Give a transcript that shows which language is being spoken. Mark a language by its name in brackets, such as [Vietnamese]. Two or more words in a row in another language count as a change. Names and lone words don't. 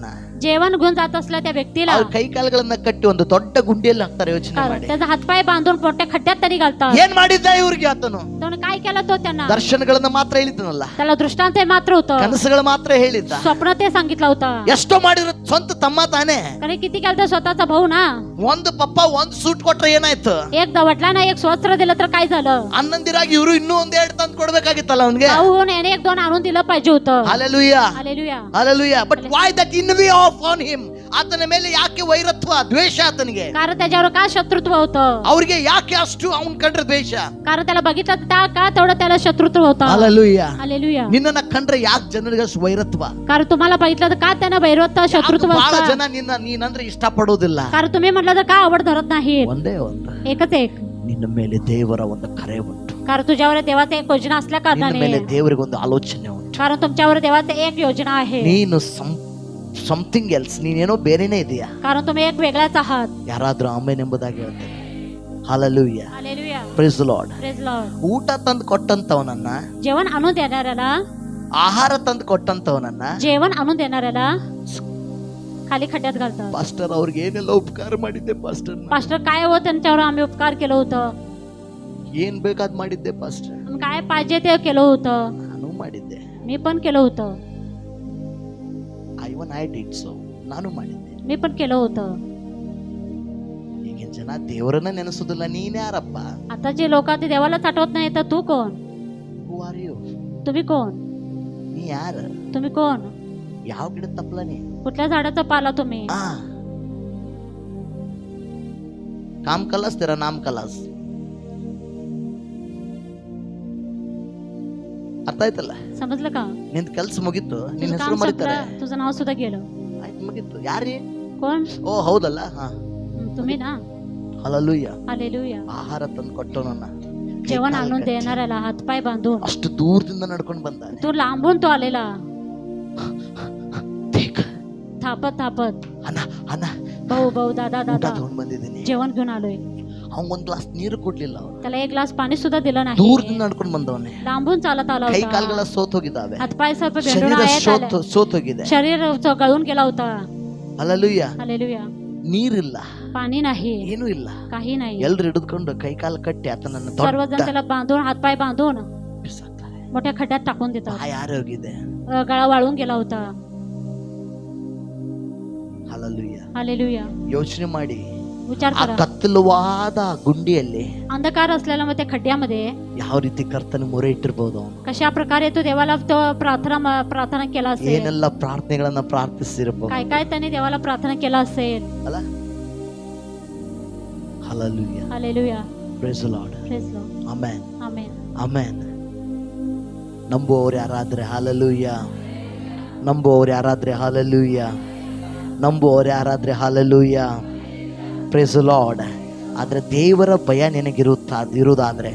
[Marathi] जेवण घेऊन जात असल्या त्या व्यक्तीला [Kannada] ಅವ್ರ ಕೈ ಕಾಲುಗಳನ್ನ ಕಟ್ಟಿ ಒಂದು ದೊಡ್ಡ ಗುಂಡಿಯಲ್ಲಿ ಹಾಕ್ತಾರೆ. ಯೋಚನೆ ಮಾಡಿ. [Marathi] त्याचा हातपाय बांधून मोठ्या खड्ड्यात तरी घालतात. [Kannada] ಏನ್ ಮಾಡಿದ್ದ ಇವ್ರಿಗೆ ಆತನು? [Marathi] त्याने काय केलं तो त्यांना? [Kannada] ದರ್ಶನಗಳನ್ನ ಮಾತ್ರ ಹೇಳಿದ್ನಲ್ಲ, [Marathi] त्याला दृष्टांत हे मात्र होतं, [Kannada] ಕನಸುಗಳು ಮಾತ್ರ ಹೇಳಿದ್ದ. [Marathi] स्वप्न ते सांगितलं होतं. [Kannada] ಎಷ್ಟೋ ಮಾಡಿರೋ ಸ್ವಂತ ತಮ್ಮ ತಾನೆ. [Marathi] कारण किती केलं तर स्वतःचा भाऊ ना. [Kannada] ಒಂದು ಪಪ್ಪ ಒಂದು ಸೂಟ್ ಕೊಟ್ರೆ ಏನಾಯ್ತು? [Marathi] एक दवटला ना, एक स्वस्त्र दिलं तर काय झालं? [Kannada] ಅನ್ನಂದಿರಾಗಿ ಇವರು ಇನ್ನೂ ಒಂದೆರಡು ತಂದು ಕೊಡ್ಬೇಕಾಗಿತ್ತಲ್ಲ ಅವನ್ಗೆ. [Marathi] भाऊ होऊन याने एक दोन आणून दिलं पाहिजे होतं. [Kannada] ಹಲ್ಲೆಲೂಯಾ, [Marathi] हालेलुया. [English] ಹಲ್ಲೆಲೂಯಾ. but why that envy of on him? [Kannada] ಆತನ ಮೇಲೆ ಯಾಕೆ ವೈರತ್ವ, ದ್ವೇಷ ಆತನಿಗೆ? [Marathi] कारण त्याच्यावर काय शत्रुत्व होतं? [Kannada] ಅವ್ರಿಗೆ ಯಾಕೆ ಅಷ್ಟು ಅವನ್ ಕಂಡ್ರೆ ದ್ವೇಷ? [Marathi] कारण त्याला बघितलं त्या का तेवढं त्याला शत्रुत्व होतं. [Kannada] ಹಲ್ಲೆಲೂಯಾ. [Marathi] हालेलुया. [Kannada] ನಿನ್ನನ್ನ ಕಂಡ್ರೆ ಯಾಕೆ ಜನರಿಗೆ ಅಷ್ಟು ವೈರತ್ವ? [Marathi] कारण तुम्हाला बघितलं तर का त्यांना वैरत्व शत्रुत्व [Kannada] ಬಹಳ [Marathi] असतं? [Kannada] ಜನ ನೀನಂದ್ರೆ ಇಷ್ಟ ಪಡೋದಿಲ್ಲ. [Marathi] कारण तुम्ही म्हटलं तर का आवड धरत नाही? [Kannada] ಒಂದೇ ಒಂದು, [Marathi] एकच एक, [Kannada] ನಿನ್ನ ಮೇಲೆ ದೇವರ ಒಂದು ಕರೆ ಉಂಟು. [Marathi] कारण तुझ्यावर देवाचं एक योजना असल्या [Kannada] ನಿನ್ನ ಮೇಲೆ [Marathi] कारणाने, [Kannada] ದೇವರಿಗೆ ಒಂದು ಆಲೋಚನೆ ಉಂಟು. [Marathi] कारण तुमच्यावर देवाचं एक योजना आहे. [Kannada] ನೀನು [English] something else, [Kannada] ನೀನೇನೋ ಬೇರೆನೇ ಇದೆಯಾ. [Marathi] कारण तुम्ही एक वेगळाच आहात. [Kannada] ಯಾರಾದ್ರೂ ಆಮೇನ್ ಎಂಬುದಾಗಿ ಹೇಳ್ತಾರೆ. ಹಲ್ಲೆಲೂಯಾ, [Marathi] हालेलुया. [English] Praise the Lord. Praise the Lord. [Kannada] ಊಟ ತಂದು ಕೊಟ್ಟಂತವನನ್ನ, [Marathi] जेवण आणून देणाऱ्याला, [Kannada] ಆಹಾರ ತಂದು ಕೊಟ್ಟಂತವನನ್ನ [Marathi] जेवण आणून देणाऱ्याला खाली खड्ड्यात घालतात. [Kannada] ಪಾಸ್ಟರ್ ಅವ್ರಿಗೆ ಏನೆಲ್ಲ ಉಪಕಾರ ಮಾಡಿದ್ದೆ ಪಾಸ್ಟರ್. [Marathi] पास्टर काय हो त्यांच्यावर आम्ही उपकार केलं होतं. [Kannada] ಏನ್ ಬೇಕಾದ್ ಮಾಡಿದ್ದೆ ಪಾಸ್ಟರ್. [Marathi] आम्ही काय पाहिजे ते केलं होतं. [Kannada] ನಾನು ಮಾಡಿದ್ದೆ. [Marathi] मी पण केलं होतं. [English] I did so, [Kannada] ನಾನು ಮಾಡಿದ್ದೆ. [Marathi] मी पण केलं होतं. [Kannada] ಈಗಿನ ಜನ ದೇವರನ್ನ ನೆನೆಸೋದಿಲ್ಲ. ನೀನ್ ಯಾರಪ್ಪ? [Marathi] आता जे लोक ते देवालाच आठवत नाही तर तू कोण? [English] who are you? [Marathi] तुम्ही कोण? [Kannada] ನೀ ಯಾರ? [Marathi] तुम्ही कोण? [Kannada] ಯಾವ ಗಿಡ ತಪ್ಪಲ ನೀ? [Marathi] कुठल्या झाडाचा पाला तुम्ही? [Hindi] काम कलास तेरा नाम कलास. [Kannada] ಅರ್ಥ ಆಯ್ತಲ್ಲ? [Marathi] समजलं का? [Kannada] ನಿನ್ ಕೆಲ್ಸ ಮುಗೀತು, ನಿನ್ [Marathi] तुझं [Kannada] ಹೆಸರು [Marathi] काम [Kannada] ಮರಿತಾರೆ. [Marathi] संपलं, तुझं नाव सुद्धा गेलं. [Kannada] ಆಯ್ತು, ಮುಗೀತು. ಯಾರಿ? [Marathi] कोण? [Kannada] ಓ ಹೌದಲ್ಲ. [Marathi] तुम्ही ना. [Kannada] ಹಲ್ಲೆಲೂಯಾ. [Marathi] हालेलुया. [Kannada] ಆಹಾರ ತಂದು ಕೊಟ್ಟವನನ್ನ, [Marathi] जेवण आणून देणाऱ्याला हातपाय बांधून [Kannada] ಅಷ್ಟು ದೂರದಿಂದ ನಡ್ಕೊಂಡು ಬಂದ. [Marathi] तू लांबून तो आलेला [Kannada] ದೇಖ, [Marathi] थापत थापत, [Kannada] ಅಣ್ಣ ಅಣ್ಣ [Marathi] भाऊ भाऊ, दादा [Kannada] ಊಟ [Marathi] दादा, [Kannada] ತಗೊಂಡ್ ಬಂದಿದ್ದೀನಿ. [Marathi] जेवण घेऊन आलोय. [Kannada] ಅವ್ನ್ ಒಂದ್ ಗ್ಲಾಸ್ ನೀರು ಕೊಡ್ಲಿಲ್ಲ. ಅವ್ರು [Marathi] त्याला एक ग्लास पाणी सुद्धा दिलं नाही. [Kannada] ದೂರದಿಂದ ನಡ್ಕೊಂಡು ಬಂದವನೇ. [Marathi] लांबून चालत आला [Kannada] ಕೈ [Marathi] होता. [Kannada] ಕಾಲುಗಳ ಸೋತ್ ಹೋಗಿದ್ದಾವೆ. [Marathi] हातपाय सर्व भेंडून [Kannada] ಶರೀರ [Marathi] आहेत. [Kannada] ಸೋತ್ ಹೋಗಿದೆ. [Marathi] शरीर गळून गेला होता. [Kannada] ಹಲ್ಲೆಲೂಯಾ. [Marathi] हालेलुया. [Kannada] ನೀರಿಲ್ಲ, [Marathi] पाणी नाही, [Kannada] ಏನೂ ಇಲ್ಲ. [Marathi] काही नाही. [Kannada] ಎಲ್ರು ಹಿಡಿದುಕೊಂಡು ಕೈ ಕಾಲು ಕಟ್ಟಿ ಆತನನ್ನ [Marathi] सर्वजण त्याला बांधून हातपाय बांधून [Kannada] ಬಿಸಾಕ್ತಾರೆ. [Marathi] मोठ्या खड्ड्यात टाकून देतात. [Kannada] ಬಾಯಿ ಆರೋಗಿದೆ. [Marathi] गळा वाळून गेला होता. [Kannada] ಹಲ್ಲೆಲೂಯಾ. [Marathi] हालेलुया. [Kannada] ಯೋಚನೆ ಮಾಡಿ, [Marathi] विचार [Kannada] ಆ [Marathi] करा, [Kannada] ಕತ್ತಲವಾದ ಗುಂಡಿಯಲ್ಲಿ [Marathi] अंधकार असलेला मग त्या खड्ड्यामध्ये [Kannada] ಯಾವ ರೀತಿ ಕರ್ತನ ಮೊರೆ ಇಟ್ಟಿರ್ಬೋದು. ಅವನು [Marathi] कशा प्रकारे तो देवाला तो प्रार्थना केला असेल. [Kannada] ಏನೆಲ್ಲ ಪ್ರಾರ್ಥನೆಗಳನ್ನ ಪ್ರಾರ್ಥಿಸಿರ್ಬೋದು [Marathi] काय काय त्याने देवाला प्रार्थना केला असेल. [Kannada] ಅಲ್ಲ? ಹಲ್ಲೆಲೂಯಾ. [Marathi] हालेलुया. [English] Praise the Lord. Praise the Lord. [Kannada] ಆಮೆನ್, [Marathi] Amen. [Kannada] ಆಮೆನ್. ನಂಬುವವರು ಯಾರಾದ್ರೆ ಹಲ್ಲೆಲೂಯಾ. ನಂಬುವವರು ಯಾರಾದ್ರೆ ಹಲ್ಲೆಲೂಯಾ. ನಂಬುವವರು ಯಾರಾದ್ರೆ ಹಲ್ಲೆಲೂಯಾ. [English] Praise the Lord. [Kannada] ಆದ್ರೆ ದೇವರ ಭಯ ಇರುವುದಾದ್ರೆ,